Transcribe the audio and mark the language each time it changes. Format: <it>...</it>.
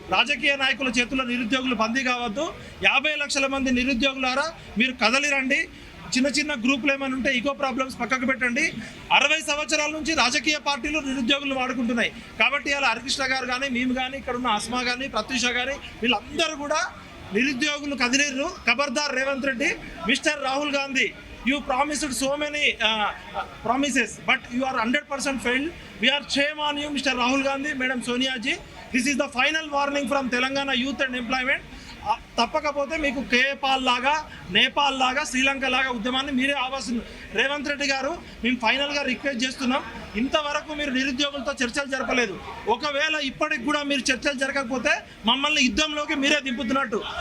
<te>రాజకీయ నాయకుల చేతుల్లో నిరుద్యోగులు బందీ కావద్దు. 50 లక్షల మంది నిరుద్యోగులారా మీరు కదలిరండి. చిన్న చిన్న గ్రూపులు ఏమైనా ఉంటే ఈగో ప్రాబ్లమ్స్ పక్కకు పెట్టండి. 60 సంవత్సరాల నుంచి రాజకీయ పార్టీలు నిరుద్యోగులు వాడుకుంటున్నాయి. కాబట్టి ఇలా హరికృష్ణ గారు కానీ, మేము కానీ, ఇక్కడ ఉన్న అస్మా కానీ, ప్రత్యూష కానీ, వీళ్ళందరూ కూడా నిరుద్యోగులు కదిలేరు.</te> <en>ఖబర్దార్ Revanth Reddy, mister Rahul Gandhi, you promised so many promises, but you are 100% failed. We are shame on you, Mr. Rahul Gandhi, Madam Sonia ji. This is the final warning from Telangana Youth and Employment.</en> <te>తప్పకపోతే మీకు కేపాల్ లాగా, నేపాల్ లాగా, శ్రీలంక లాగా ఉద్యమాన్ని మీరే ఆవాల్సింది. రేవంత్ రెడ్డి గారు, మేము ఫైనల్గా request చేస్తున్నాం, ఇంతవరకు మీరు నిరుద్యోగులతో చర్చలు జరపలేదు. ఒకవేళ ఇప్పటికి కూడా మీరు చర్చలు జరగకపోతే మమ్మల్ని యుద్ధంలోకి మీరే దింపుతున్నట్టు.</te>